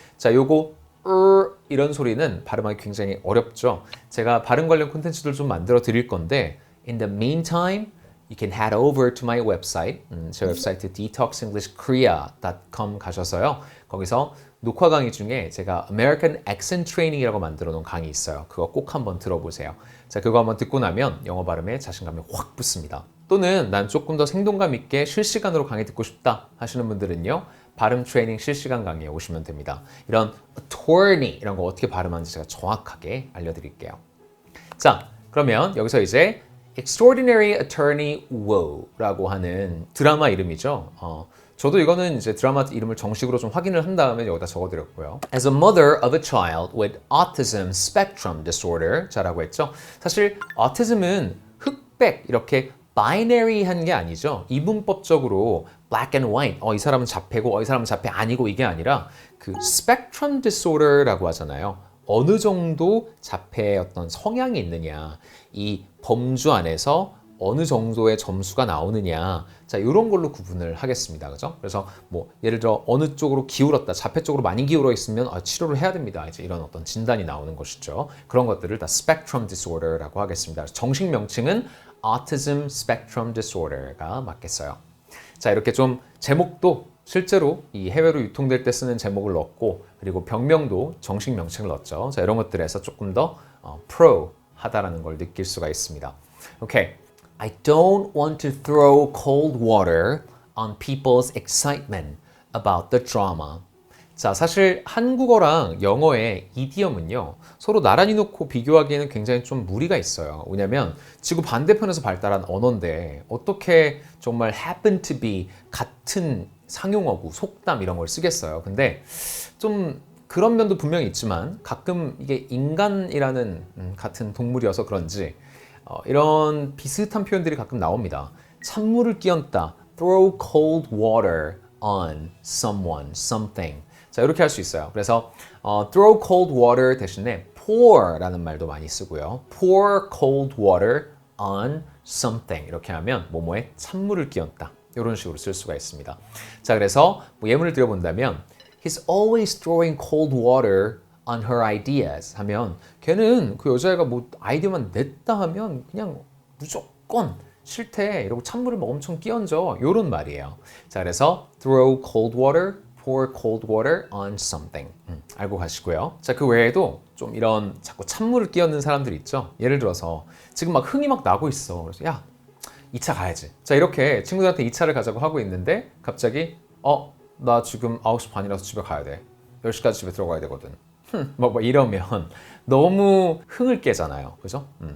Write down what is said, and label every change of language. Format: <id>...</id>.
<ko>자, 요거 이런 소리는 발음하기 굉장히 어렵죠. 제가 발음 관련 콘텐츠들 좀 만들어 드릴 건데</ko> <en>in the meantime, you can head over to my website.</en> <ko>제 웹사이트 detoxenglishkorea.com 가셔서요. 거기서 녹화 강의 중에 제가 American Accent Training이라고 만들어 놓은 강의 있어요. 그거 꼭 한번 들어보세요. 자, 그거 한번 듣고 나면 영어 발음에 자신감이 확 붙습니다. 또는 난 조금 더 생동감 있게 실시간으로 강의 듣고 싶다 하시는 분들은요. 발음 트레이닝 실시간 강의에 오시면 됩니다. 이런 attorney 이런 거 어떻게 발음하는지 제가 정확하게 알려드릴게요. 자, 그러면 여기서 이제 Extraordinary Attorney Woo라고 하는 드라마 이름이죠. 저도 이거는 이제 드라마 이름을 정식으로 좀 확인을 한 다음에 여기다 적어드렸고요.</ko> <en>As a mother of a child with autism spectrum disorder</en> <ko>자라고 했죠. 사실 autism은 흑백 이렇게 바이너리한 게 아니죠. 이분법적으로</ko> <en>black and white,</en> <ko>이 사람은 자폐고 이 사람은 자폐 아니고 이게 아니라 그 spectrum disorder라고 하잖아요. 어느 정도 자폐의 어떤 성향이 있느냐, 이 범주 안에서 어느 정도의 점수가 나오느냐, 자, 이런 걸로 구분을 하겠습니다. 그죠? 그래서 뭐 예를 들어 어느 쪽으로 기울었다, 자폐 쪽으로 많이 기울어 있으면 치료를 해야 됩니다. 이제 이런 어떤 진단이 나오는 것이죠. 그런 것들을 다 spectrum disorder라고 하겠습니다. 정식 명칭은 autism spectrum disorder가 맞겠어요. 자, 이렇게 좀 제목도 실제로 이 해외로 유통될 때 쓰는 제목을 넣었고, 그리고 병명도 정식 명칭을 넣었죠. 자, 이런 것들에서 조금 더 프로하다라는 걸 느낄 수가 있습니다. 오케이.</ko> <en>I don't want to throw cold water on people's excitement about the drama.</en> <ko>자, 사실 한국어랑 영어의 이디엄은요, 서로 나란히 놓고 비교하기에는 굉장히 좀 무리가 있어요. 왜냐면 지구 반대편에서 발달한 언어인데 어떻게 정말</ko> <en>happen to be</en> <ko>같은 상용어구, 속담 이런 걸 쓰겠어요. 근데 좀 그런 면도 분명히 있지만 가끔 이게 인간이라는 같은 동물이어서 그런지 이런 비슷한 표현들이 가끔 나옵니다. 찬물을 끼얹다,</ko> <en>throw cold water on someone, something.</en> <ko>자, 이렇게 할 수 있어요. 그래서 throw cold water 대신에 pour라는 말도 많이 쓰고요.</ko> <en>pour cold water on something.</en> <ko>이렇게 하면 뭐뭐에 찬물을 끼얹다. 이런 식으로 쓸 수가 있습니다. 자, 그래서 뭐 예문을 드려본다면</ko> <en>He's always throwing cold water on her ideas</en> <ko>하면 걔는 그 여자애가 뭐 아이디어만 냈다 하면 그냥 무조건 싫대 이러고 찬물을 막 엄청 끼얹어 요런 말이에요. 자, 그래서</ko> <en>throw cold water, pour cold water on something</en> <ko>알고 가시고요. 자, 그 외에도 좀 이런 자꾸 찬물을 끼얹는 사람들이 있죠. 예를 들어서 지금 막 흥이 막 나고 있어. 그래서 야 2차 가야지. 자, 이렇게 친구들한테 2차를 가자고 하고 있는데 갑자기 나 지금 9시 반이라서 집에 가야 돼. 10시까지 집에 들어가야 되거든. 뭐 이러면 너무 흥을 깨잖아요. 그죠?</ko>